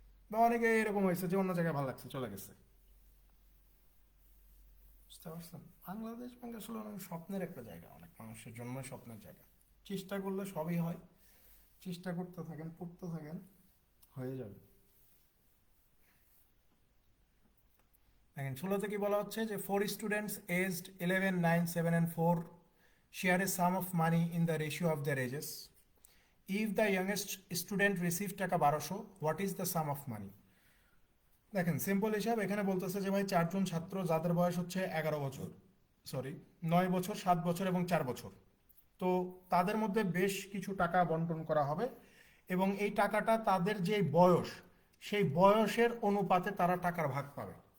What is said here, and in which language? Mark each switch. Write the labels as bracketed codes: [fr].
[bn] বা অনেকে এরকম হয়েছে যে অন্য জায়গায় ভালো লাগছে চলে গেছে। বুঝতে পারছেন, বাংলাদেশ ব্যাংক আসলে অনেক স্বপ্নের একটা জায়গা, অনেক মানুষের জন্য স্বপ্নের জায়গা। চেষ্টা করলে সবই হয়, চেষ্টা করতে থাকেন, পড়তে থাকেন, হয়ে যাবে। দেখেন 16-তে কি বলা হচ্ছে যে [en] 4 students aged 11, 9, 7 and 4 share a sum of money in the ratio of their ages. If the youngest student receives taka 1200, what is the sum of money? [bn] দেখেন সিম্পল হিসাব, এখানে বলতেছে যে ভাই 4 জন ছাত্র যাদের বয়স হচ্ছে 11 বছর, সরি 9 বছর, 7 বছর এবং 4 বছর, তো তাদের মধ্যে বেশ কিছু টাকা বন্টন করা হবে, এবং এই টাকাটা তাদের যে বয়স সেই বয়সের অনুপাতে তারা টাকার ভাগ পাবে।